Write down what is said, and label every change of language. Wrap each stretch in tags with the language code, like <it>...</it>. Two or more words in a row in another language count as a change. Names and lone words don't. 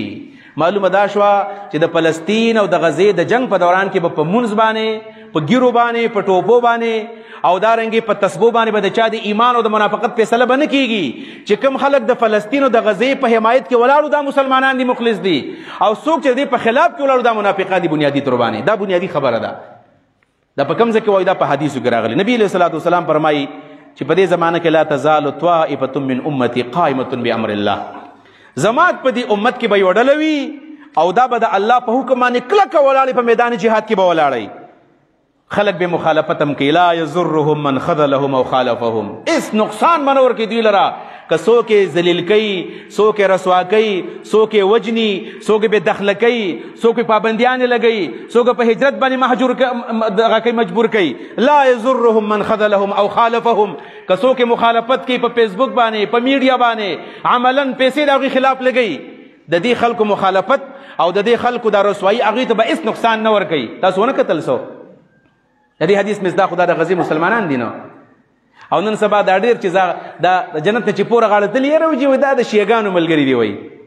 <ps>معلومه دا شوه چې د فلسطین او د غزې د جنگ په دوران کې به په مونځ باندې، په ګیرو باندې، په ټوپو باندې او دارنګې په تسبو باندې به د چا د ایمان او د منافقت فیصله به نه کېږي. چې کوم خلک د فلسطین او د غزې په حمایت کې ولاړو دا مسلمانان دي، مخلص دي، او څوک چې د دې په خلاف کې ولاړو دا منافقان دي بنیادي طور باندې. دا بنیادي خبره ده. دا په کوم ځای کې وایي؟ دا په حدیثو کې راغلی. نبی</ps> <ar>علیه الصلاۃ والسلام</ar> <ps>فرمایي چې په دې زمانه کې</ps> <ar>لا تزال طائفة من امتي قائمة بامر الله.</ar> <ps>زما په دې امت کې به یوه ډله وي او دا به د الله په حکم باندې کلکه ولاړې په میدان جهاد کې به ولاړئ. خلق به مخالفت هم کوي.</ps> <ar>لا یضرهم من خذلهم او خالفهم.</ar> <ps>اس نقصان به نه ورکوي دوی لره که څوک یې ذلیل کوي، څوک یې رسوا کوي، څوک یې وجني، څوک یې بېدخله کوي، څوک یې پابندیانې لګوي، څوک په هجرت باندې مجبور کوي.</ps> <ar>لا یضرهم من خذلهم او خالفهم.</ar> <ps>که څوک یې مخالفت کوي په فیسبوک باندې، په میډیا باندې، عملا پیسې د هغوی خلاف لګوي، د دې خلکو مخالفت او د دې خلکو دا رسوایي هغوی ته به هېڅ نقصان نه ورکوي. تاسو ونه کتل څو د دې حدیث مصداق خدا د غزې مسلمانان دي نو. او نن سبا دا ډېر چې دا جنت ته چې پوره غاړه تلي یې روجي وایي دا د شیګانو ملګري دي وایي.</ps>